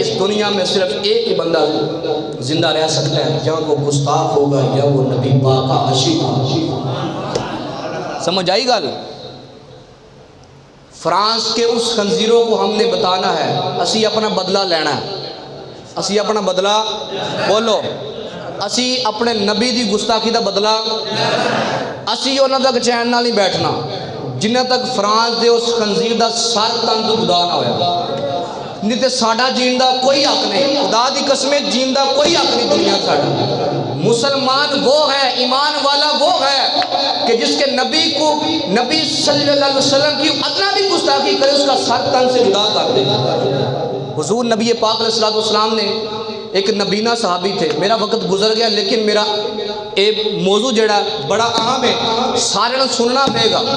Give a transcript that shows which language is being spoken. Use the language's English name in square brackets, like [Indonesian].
[Urdu] اس دنیا میں صرف ایک ہی بندہ زندہ رہ سکتا ہے یا وہ گستاخ ہوگا یا وہ نبی پاک کا عاشق ہوگا. [Punjabi] سمجھ آئی گل. [Urdu] فرانس کے اس خنزیروں کو ہم نے بتانا ہے [Punjabi] اسی اپنا بدلہ لینا ہے. اسی اپنا بدلہ بولو اسی اپنے نبی دی گستاخی دا بدلہ اسی انہاں تک چین نال نہیں بیٹھنا جنہ تک فرانس دے اس خنزیر دا سر تن تو جدا نہ ہویا. نہیں تے ساڈا جین دا کوئی حق نہیں. خدا دی قسم جین دا کوئی حق نہیں دنیا ساڈا. [Urdu] مسلمان وہ ہے ایمان والا وہ ہے کہ جس کے نبی کو نبی صلی اللہ علیہ وسلم کی ادنا بھی گستاخی کرے اس کا سر تن سے جدا کر دے. حضور نبی پاک علیہ السلام نے ایک نبینا صحابی تھے. میرا وقت گزر گیا لیکن میرا ایک موضوع جڑا بڑا اہم ہے سارے نے سننا پڑے گا.